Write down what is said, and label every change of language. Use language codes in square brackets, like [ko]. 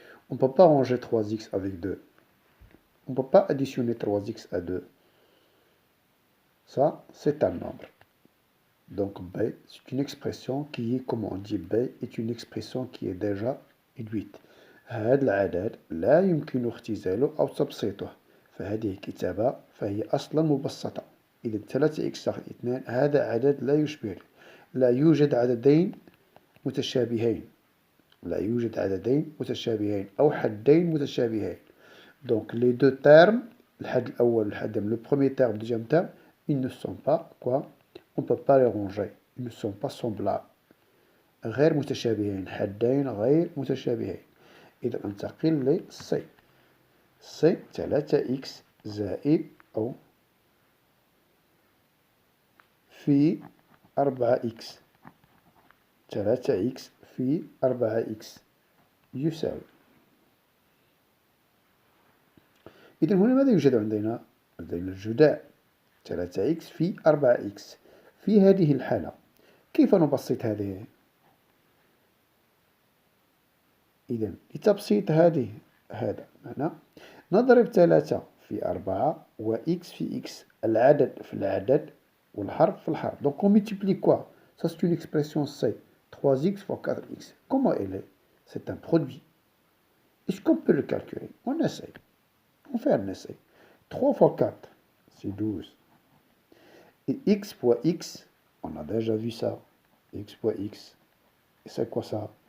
[fr] On ne peut pas ranger 3x avec 2. On ne peut pas additionner 3x à 2. Ça, c'est un nombre. Donc B, c'est une expression qui est, comme on dit, B est une expression qui est déjà réduite. [ar] هذا العدد لا يمكن اختزاله أو تبسيطه، فهذه كتابة فهي أصلا مبسطة. إذا 3x ناقص 2 هذا عدد لا يشبه. لا يوجد عددين متشابهين. لا يوجد عددين متشابهين أو حدين متشابهين. [fr] Donc les deux termes, [ar] الحد الأول والحد [fr] le premier terme, le deuxième terme, ils ne sont pas quoi? On ne peut pas les ranger. Ils ne sont pas semblables. [ar] غير متشابهين. حدين غير متشابهين. إذا ننتقل ل C. C 3x زائد أو في 4x. 3x في 4x يساوي. إذا هنا ماذا يوجد عندنا؟ عندنا الجداء 3x في 4x. في هذه الحالة كيف نبسط هذه؟ إذا لتبسيط هذا معنى نضرب 3 في 4 و x في x. العدد في العدد والحرف في الحرف. [fr] Donc on multiplie quoi? Ça c'est une expression C. 3x fois 4x. Comment elle est? C'est un produit. Est-ce qu'on peut le calculer? On essaye. On fait un essai. 3 fois 4, c'est 12. Et x fois x, on a déjà vu ça. X fois x. Et c'est quoi ça?